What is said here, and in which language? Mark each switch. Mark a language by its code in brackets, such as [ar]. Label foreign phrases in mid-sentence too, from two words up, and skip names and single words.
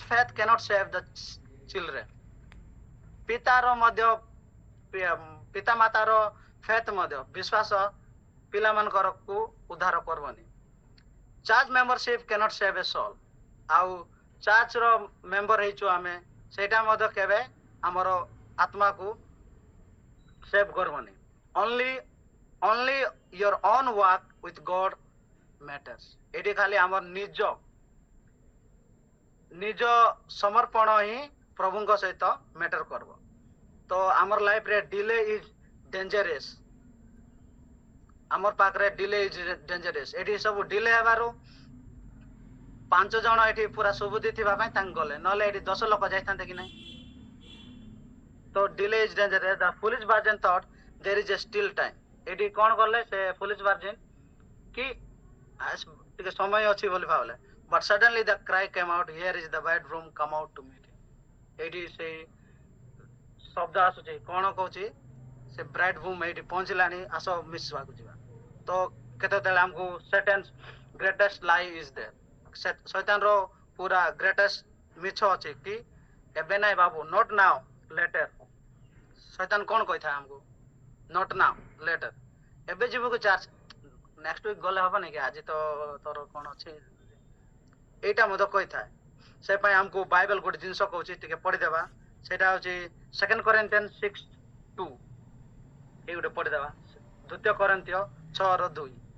[en] faith can't save the children [or] ପିତାର ମଧ୍ୟ ପିତାମାତାର ଫେଥ୍ ମଧ୍ୟ ବିଶ୍ୱାସ ପିଲାମାନଙ୍କରକୁ ଉଦ୍ଧାର କରବନି [en] church membership can't save a soul [or] ଆଉ ଚର୍ଚ୍ଚର ମେମ୍ବର ହେଇଛୁ ଆମେ ସେଇଟା ମଧ୍ୟ କେବେ ଆମର ଆତ୍ମାକୁ ସେଭ୍ କରବନି [en] only your own walk with God matters [or] ଏଠି ଖାଲି ଆମର ନିଜ ସମର୍ପଣ ହିଁ ପ୍ରଭୁଙ୍କ ସହିତ ମ୍ୟାଟର କରିବ ତ ଆମର ଲାଇଫରେ [en] delay is dangerous [or] ଆମର ପାଖରେ [en] delay is dangerous [or] ଏଠି ସବୁ ଡିଲେ ହେବାରୁ 5 ଜଣ ଏଠି ପୁରା ସୁବୁଦ୍ଧି ଥିବା ପାଇଁ ତାଙ୍କୁ ଗଲେ ନହେଲେ ଏଠି 10 ଲୋକ ଯାଇଥାନ୍ତେ କି ନାହିଁ ତ [en] delay is dangerous the foolish virgin thought there is a still time [or] ଏଠି କ'ଣ କଲେ ସେ [en] foolish virgin [or] କି ଟିକେ ସମୟ ଅଛି ବୋଲି ଭାବିଲେ [en] but suddenly the cry came out here is the bridegroom come out to meet him [or] ଏଠି ସେଇ ଶବ୍ଦ ଆସୁଛି କ'ଣ କହୁଛି ସେ ବ୍ରାଇଡଗ୍ରୁମ୍ ଏଇଠି ପହଞ୍ଚିଲାଣି ଆସ ମିଶିବାକୁ ଯିବା ତ କେତେବେଳେ ଆମକୁ [en] Satan's greatest lie is there [or] ଶୈତାନର ପୁରା ଗ୍ରେଟେଷ୍ଟ ମିଛ ଅଛି କି ଏବେ ନାଇଁ ବାବୁ [en] not now later [or] ଶୈତାନ କ'ଣ କହିଥାଏ ଆମକୁ [en] not now later [or] ଏବେ ଯିବୁ କି ଚାର୍ଜ [en] next week [or] ଗଲେ ହବନି କି ଆଜି ତ ତୋର କ'ଣ ଅଛି ଏଇଟା ମଧ୍ୟ କହିଥାଏ ସେ ପାଇଁ ଆମକୁ ବାଇବେଲ ଗୋଟେ ଜିନିଷ କହୁଛି ଟିକେ ପଢିଦେବା ସେଇଟା ହଉଛି 2 Corinthians 6:2 ଏଇ ଗୋଟେ ପଢିଦେବା 2 Corinthians 6:2